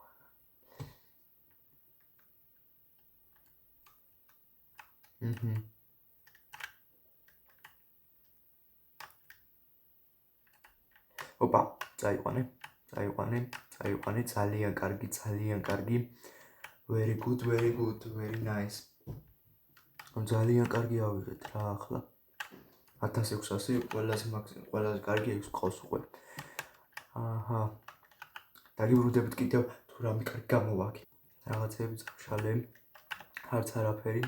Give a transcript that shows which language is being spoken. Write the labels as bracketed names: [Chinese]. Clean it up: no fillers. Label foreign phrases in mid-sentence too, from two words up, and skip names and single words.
[Georgian] ოპა, წაიყვანე, ძალიან კარგი. [English] Very good, very nice. [Georgian] ძალიან კარგი ავიღეთ რა ახლა. 1600 ყველაზე კარგი ეს ყავს უკვე. აჰა. დაგიბრუნდებით კიდევ თუ რამე კარგი გამოვაკი. რაღაცები წავშალე. არც არაფერი.